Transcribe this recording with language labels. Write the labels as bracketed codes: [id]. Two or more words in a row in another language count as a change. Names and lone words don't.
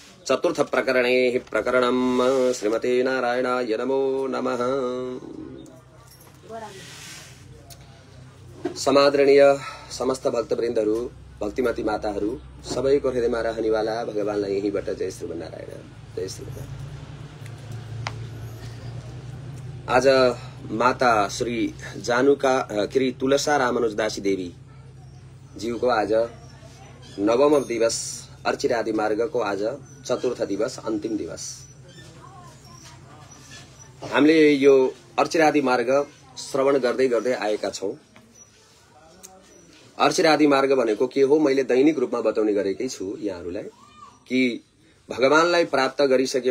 [sa] चतुर्थ प्रकरणे प्रकरणम श्रीमते नारायणाय नमो नमः। [ne] समादरणीय समस्त भक्तवृन्दहरु, भक्तिमती माताहरु, सबैको हृदयमा रहनेवाला भगवानलाई यहीबाट जय श्रीमन्नारायण, जय श्रीमन्नारायण। आज माता श्री जानुका श्री तुलसा रामानुजदासी देवी ज्यूको आज नवम दिवस अर्चिरादि मार्गको आज चतुर्थ दिवस, अन्तिम दिवस। हामीले यो अर्चिरादि मार्ग श्रवण गर्दै गर्दै आएका छौं। अर्चिरादि मार्ग भनेको के हो मैले दैनिक रूपमा बताउने गरेकै छु यहाँहरूलाई कि भगवानलाई प्राप्त गरिसके